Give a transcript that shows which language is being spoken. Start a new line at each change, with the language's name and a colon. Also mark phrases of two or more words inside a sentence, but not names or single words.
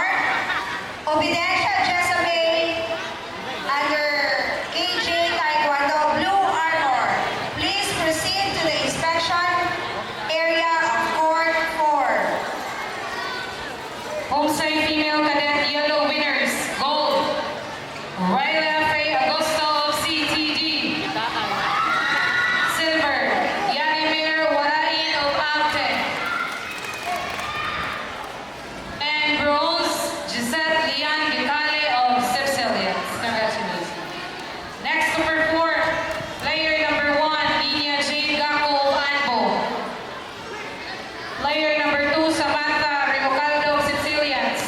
English: Obidencia Jezabel under KJ Taekwondo, blue armor. Please proceed to the inspection area of court 4. Bumsay female cadet yellow winners. Gold, Ryla Faye Agosto of CTG. Silver, Yanimir Warain of Alte. And bronze, Gisette Lian Gitale of Sicilians. Congratulations. Next to perform, player number 1, Inya Jane Gako of Anbo. Player number 2, Samantha Ricocaldo of Sicilians.